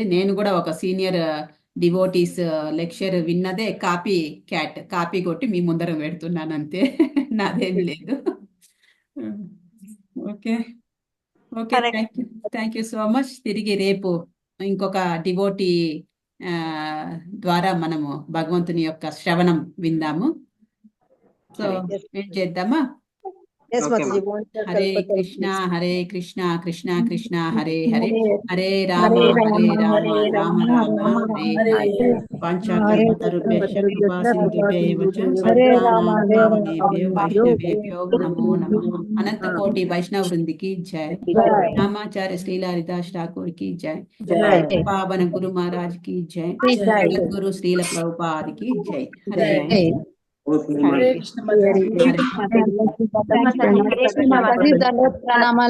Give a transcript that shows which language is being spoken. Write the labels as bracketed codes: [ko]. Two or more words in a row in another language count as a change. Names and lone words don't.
[te] నేను కూడా ఒక [en] senior devotees lecture [te] విన్నదే కాపీ కొట్టి మీ ముందర పెడుతున్నాను అంతే, నాదేమి లేదు. [en] okay, okay, thank you so much. [te] తిరిగి రేపు ఇంకొక డివోటీ ద్వారా మనము భగవంతుని యొక్క శ్రవణం విందాము. [en] so wait [te] చేద్దామా? [en] Yes, Okay, Mataji. Want to [sa] హరే [en] help us out, [sa] కృష్ణ [en] please. [sa] హరే కృష్ణ కృష్ణ కృష్ణ హరే హరే హరే రామ హరే రామ రామ రామ హరే హరే పంచకల్పతరుభ్యశ్చ కృపా సింధుభ్యైవ చ పతితానాం పావనేభ్యో వైష్ణవేభ్యో నమో నమః. [te] అనంత కోటి వైష్ణవ వృందికి జై. రామాచార్య శ్రీల హరిదాస్ ఠాకూర్ కి జై. పావన గురు మహారాజ్ కి జై. గురు శ్రీల ప్రభుపాద్ కి జై. హరే హరే కృష్ణ మాతాజీ. మాతాజీ దండవత్ ప్రణామాలు.